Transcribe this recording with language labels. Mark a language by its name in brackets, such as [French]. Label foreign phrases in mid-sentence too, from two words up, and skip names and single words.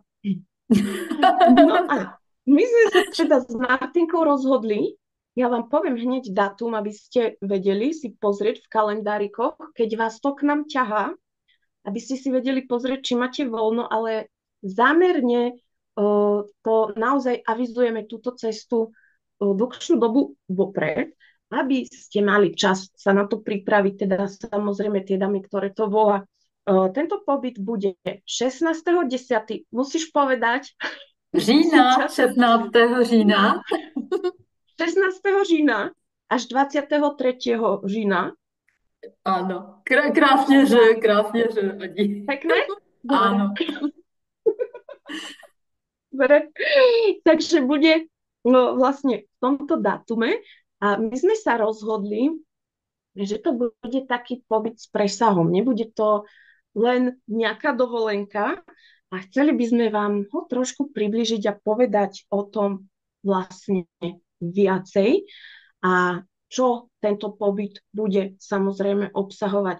[Slovak] No a my sme sa teda s Martinkou rozhodli, ja vám poviem hneď dátum, aby ste vedeli si pozrieť v kalendárikoch, keď vás to k nám ťahá, aby ste si vedeli pozrieť, či máte voľno, ale zámerne to naozaj avizujeme túto cestu dlhšiu dobu vopred, aby ste mali čas sa na to pripraviť, teda samozrejme tie dámy, ktoré to volá. Tento pobyt bude 16.10. Musíš povedať. [Czech] Října, 16. října. 16. října až 23. října. Ano, krásně řek, Adi. [Slovak] Pekné? [Czech] Ano. [Slovak] Dobre. Takže bude vlastne v tomto datume a my sme sa rozhodli, že to bude taký pobyt s presahom. Nebude to len nejaká dovolenka a chceli by sme vám ho trošku približiť a povedať o tom vlastne viacej a čo tento pobyt bude samozrejme obsahovať.